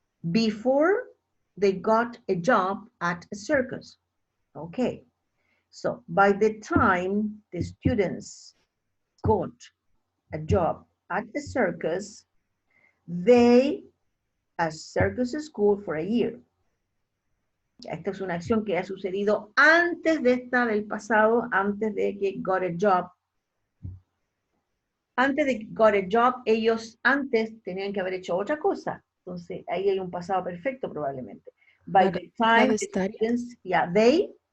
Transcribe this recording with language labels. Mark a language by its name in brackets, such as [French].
[English] Before they got a job at a circus. Okay, so by the time the students got a job at the circus, they a circus school for a year. [Spanish] Esta es una acción que ha sucedido antes de esta del pasado, antes de que got a job. Antes de que got a job, ellos antes tenían que haber hecho otra cosa. Entonces, ahí hay un pasado perfecto probablemente. [English] By the time the students, yeah, they